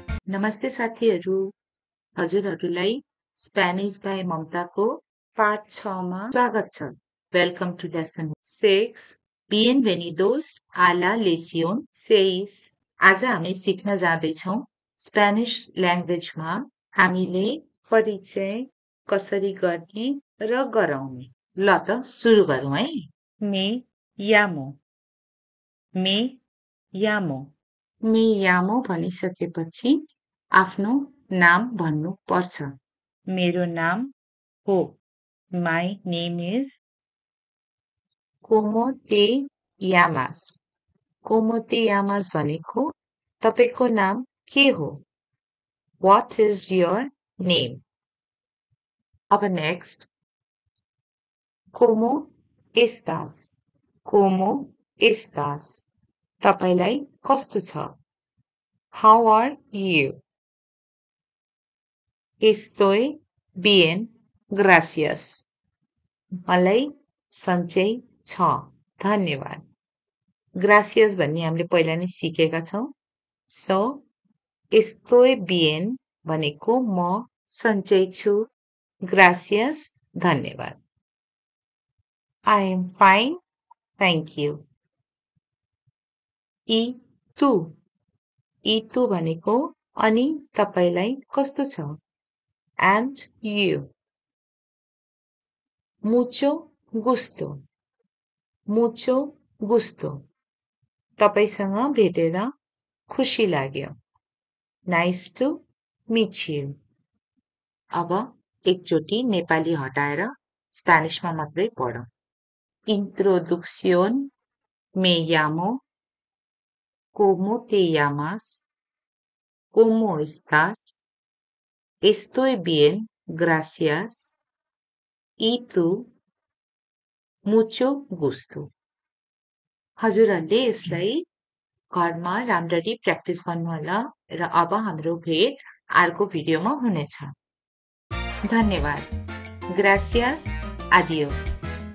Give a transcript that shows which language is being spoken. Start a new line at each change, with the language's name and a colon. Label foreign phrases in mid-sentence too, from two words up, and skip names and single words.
Nepali: नमस्ते साथीहरू, हजुरहरूलाई स्पेनिश बाई ममताको पाठ 6 मा स्वागत छ।
English: Welcome to lesson
Spanish: 6 Bienvenidos a la lección 6।
Nepali: आज हामी सिक्न जाँदैछौँ स्पेनिश ल्याङ्ग्वेजमा हामीले परिचय कसरी गर्ने र गराउने। ल त सुरु गरौँ है।
Spanish: Me llamo
Nepali: भनिसकेपछि आफ्नो नाम भन्नु पर्छ। मेरो नाम हो।
English: My name is
Spanish: Como te llamas? Como te llamas
Nepali: भनेको तपाईको नाम के हो?
English: What is your name? अब next
Spanish: Como estás? Como estás?
Nepali: तपाईलाई कस्तो छ?
English: How are you?
Spanish: Estoy bien, gracias.
Nepali: मलाई सन्चै छ, धन्यवाद। Gracias भन्ने हामीले पहिला नै सिकेका छौं। So,
Spanish: estoy bien
Nepali: भनेको म सन्चै छु, gracias, धन्यवाद।
English: I am fine, thank you.
Spanish: Y tú? Y tú
Nepali: भनेको अनि तपाईलाई कस्तो छ?
English: And you?
Spanish: Mucho gusto. Mucho gusto.
Nepali: तपाईसँग भेटेर खुसी लाग्यो।
English: Nice to meet you.
Nepali: अब एकचोटी नेपाली हटाएर स्पेनिशमा मात्रै पढौं।
Spanish: Introducción. Me llamo. ¿Cómo te llamas? ¿Cómo estás? Estoy bien, gracias. ¿Y tú? Mucho gusto.
Nepali: हजुरहरूले यसलाई घरमा राम्ररी प्र्याक्टिस गर्नुहोला र अब हाम्रो भेट अर्को भिडियोमा हुनेछ।
Spanish: धन्यवाद। Gracias. Adiós.